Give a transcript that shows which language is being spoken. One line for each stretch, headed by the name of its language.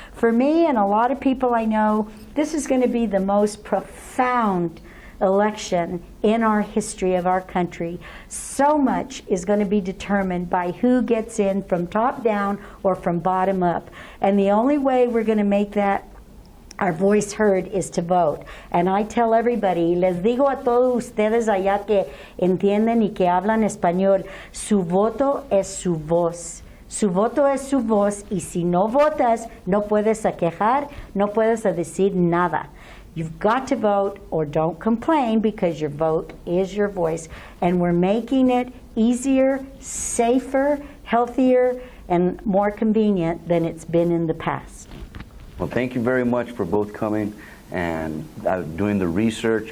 English: For me and a lot of people I know, this is going to be the most profound election in our history of our country. So much is going to be determined by who gets in from top down or from bottom up. And the only way we're going to make that our voice heard is to vote. And I tell everybody,
Spanish: les digo a todos ustedes allá que entienden y que hablan español, su voto es su voz. Su voto es su voz, y si no votas, no puedes quejar, no puedes decir nada.
English: You've got to vote, or don't complain, because your vote is your voice. And we're making it easier, safer, healthier, and more convenient than it's been in the past. Well, thank you very much for both coming and doing the research.